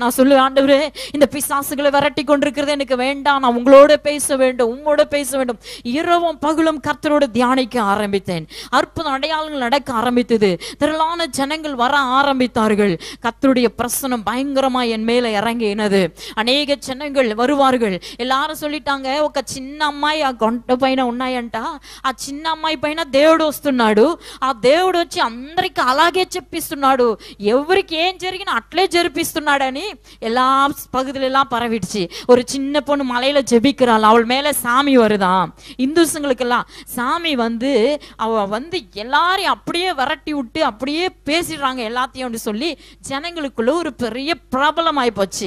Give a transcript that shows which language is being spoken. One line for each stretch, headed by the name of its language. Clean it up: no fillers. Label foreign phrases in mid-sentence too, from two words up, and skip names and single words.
Tamil: நான் சொல்லுவேன், ஆண்டவரே இந்த பிசாசுகளை விரட்டி கொண்டிருக்கிறது எனக்கு வேண்டாம், நான் உங்களோட பேச வேண்டும், உங்களோட பேச வேண்டும். இரவும் பகலும் கர்த்தரோடு தியானிக்க ஆரம்பித்தேன். அற்புத அடையாளங்கள் நடக்க ஆரம்பித்தது. திரளான ஜனங்கள் வர ஆரம்பித்தார்கள். கர்த்தருடைய பிரசனம் பயங்கரமா என் மேல இறங்கினது. அநேக ஜனங்கள் வருவார்கள். எல்லாரும் சொல்லிட்டாங்க,
Telugu: ఒక చిన్న అమ్మాయి ఆ గొంట పైన ఉన్నాయంట. ఆ చిన్న అమ్మాయి పైన దేవుడు వస్తున్నాడు. ఆ దేవుడు వచ్చి అందరికి అలాగే చెప్పిస్తున్నాడు. ఎవరికి ఏం జరిగినా అట్లే జరిపిస్తున్నాడని
Tamil: எல்லா பகுதியில பரவிடுச்சு. ஒரு சின்ன பொண்ணு மலையில ஜெபிக்கிறாள், அவள் மேல சாமி வருதான். இந்துசுங்களுக்கெல்லாம் சாமி வந்து அவ வந்து எல்லாரையும் அப்படியே விரட்டி விட்டு அப்படியே பேசிடுறாங்க எல்லாத்தையும் சொல்லி ஜனங்களுக்குள்ள ஒரு பெரிய பிரபலம் ஆகி போச்சு.